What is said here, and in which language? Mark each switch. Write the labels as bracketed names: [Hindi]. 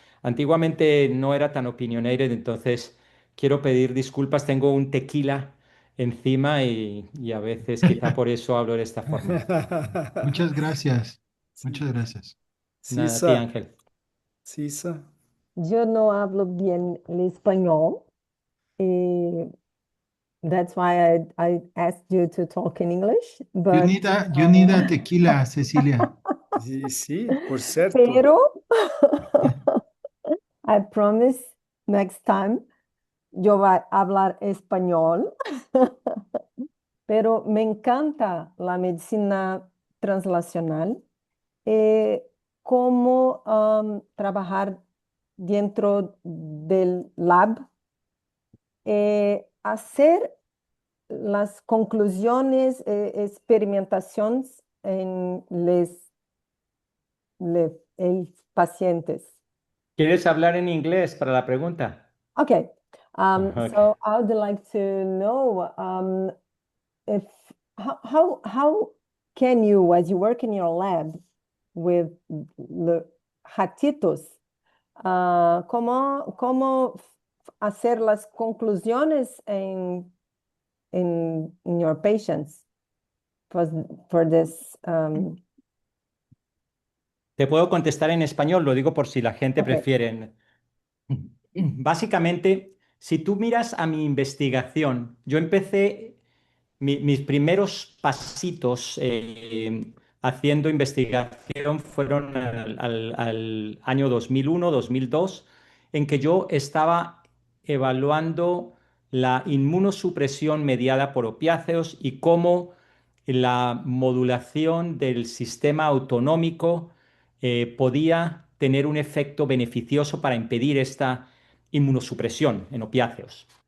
[Spanish] Antiguamente no era tan opinionated, entonces quiero pedir disculpas. Tengo un tequila encima y a veces quizá por eso hablo de esta forma. Muchas gracias. Sí. Muchas gracias. Nada, a ti, Sisa, Ángel. Sisa. Yo no hablo bien el español. [English] eh, that's why I asked you to talk in English. But You need a tequila, Cecilia. [Spanish] Sí, sí, por certo. pero [English] I promise next time [Spanish] yo voy a hablar español. Pero me encanta la medicina translacional, eh, cómo trabajar dentro del lab, hacer las conclusiones, experimentaciones en los pacientes. ¿Quieres hablar en inglés para la pregunta? [English] Okay. Okay. So I would like to know if how can you, as you work in your lab with the ratitos, [Spanish] cómo hacer las conclusiones [English] in your patients for this? [Spanish] Te puedo contestar en español, lo digo por si la gente [English] Okay. [Spanish] prefiere. Básicamente, si tú miras a mi investigación, yo empecé mis primeros pasitos haciendo investigación fueron al año 2001, 2002, en que yo estaba evaluando la inmunosupresión mediada por opiáceos y cómo la modulación del sistema autonómico podía tener un efecto beneficioso para impedir esta inmunosupresión en opiáceos.